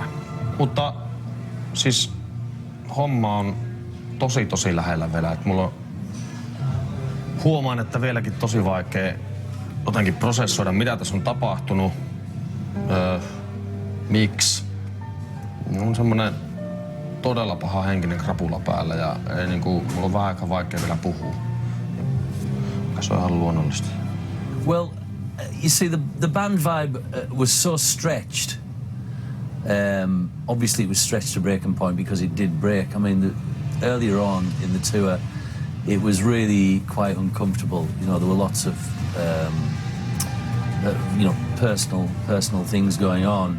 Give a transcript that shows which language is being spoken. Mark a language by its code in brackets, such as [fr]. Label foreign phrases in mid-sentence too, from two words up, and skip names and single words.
[fi] Mutta siis homma on tosi lähellä vielä, että mulla on huomaan, että vieläkin tosi vaikea jotenkin prosessoida, mitä tässä on tapahtunut, miksi. On semmoinen todella paha henkinen krapula päällä ja ei mulla on vähän aika vaikea vielä puhua. Se on ihan luonnollista. [en] Well, you see, the band vibe was so stretched. Obviously it was stretched to breaking point because it did break. I mean, earlier on in the tour, it was really quite uncomfortable. You know, there were lots of, personal things going on.